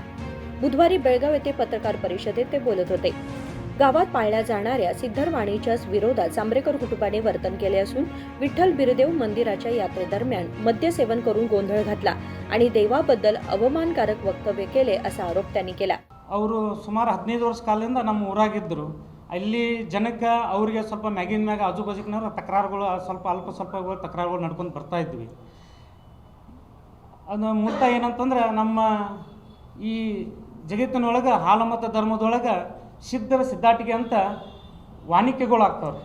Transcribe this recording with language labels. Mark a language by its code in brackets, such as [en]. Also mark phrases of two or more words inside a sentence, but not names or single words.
[mr] बुधवारी बेळगाव येथे पत्रकार परिषदेत ते बोलत होते. गावात पाळल्या जाणाऱ्या सिद्धरवाणीच्या विरोधात सांब्रेकर कुटुंबाने वर्तन केले असून विठ्ठल बिरदेव मंदिराच्या यात्रेदरम्यान मद्यसेवन करून गोंधळ घातला आणि देवाबद्दल अवमानकारक वक्तव्य केले असा आरोप त्यांनी केला. [kn] ಅವರು ಸುಮಾರು 15 ವರ್ಷ ಕಾಲದಿಂದ ನಮ್ಮ ಊರಾಗಿದ್ದರು. ಅಲ್ಲಿ ಜನಕ್ಕೆ ಅವರಿಗೆ ಸ್ವಲ್ಪ ಮ್ಯಾಗಿನ ಮ್ಯಾಗ ಆಜು ಬಾಜುಕಿನವ್ರು ತಕರಾರುಗಳು ಸ್ವಲ್ಪ ಸ್ವಲ್ಪ ತಕರಾರುಗಳು ನಡ್ಕೊಂಡು ಬರ್ತಾ ಇದ್ವಿ. ಅದು ಮೂಲ ಏನಂತಂದ್ರೆ ನಮ್ಮ ಈ ಜಗತ್ತಿನೊಳಗೆ ಹಾಲಮತ ಧರ್ಮದೊಳಗೆ ಸಿದ್ಧರ ಸಿದ್ಧಾಟಿಗೆ ಅಂತ ವಾಣಿಕೆಗಳು ಆಗ್ತಾವ್ರಿ.